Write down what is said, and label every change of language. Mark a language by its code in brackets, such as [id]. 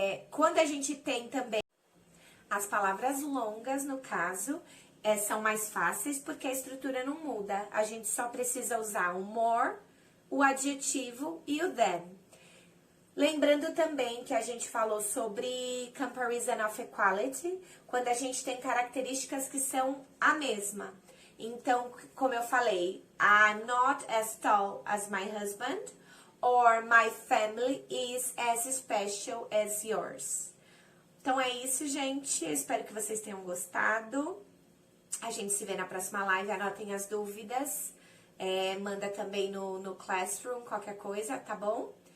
[pt] Quando a gente tem também as palavras longas, no caso, são mais fáceis porque a estrutura não muda. A gente só precisa usar o more, o adjetivo e o than. Lembrando também que a gente falou sobre [en] comparison of equality, [pt] quando a gente tem características que são a mesma. Então, como eu falei, [en] I'm not as tall as my husband, or my family is as special as yours. [pt] Então é isso, gente. Eu espero que vocês tenham gostado. A gente se vê na próxima live. Anotem as dúvidas. Manda também no Classroom qualquer coisa, tá bom?